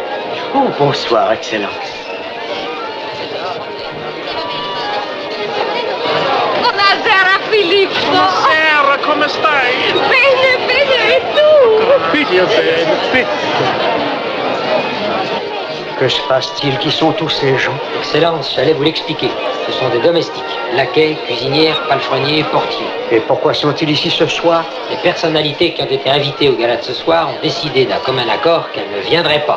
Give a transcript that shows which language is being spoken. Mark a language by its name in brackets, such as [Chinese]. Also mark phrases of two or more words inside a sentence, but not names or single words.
[French] Oh, bonsoir, Excellence. [Italian] Buonasera, Filippo. Buonasera, come stai? Bene, bene, e tu? Bene, bene. [French] Que se passe-t-il? Qui sont tous ces gens? Excellence, j'allais vous l'expliquer. Ce sont des domestiques. Laquais, cuisinières, palefreniers, portiers. Et pourquoi sont-ils ici ce soir? Les personnalités qui ont été invitées au gala de ce soir ont décidé d'un commun accord qu'elles ne viendraient pas.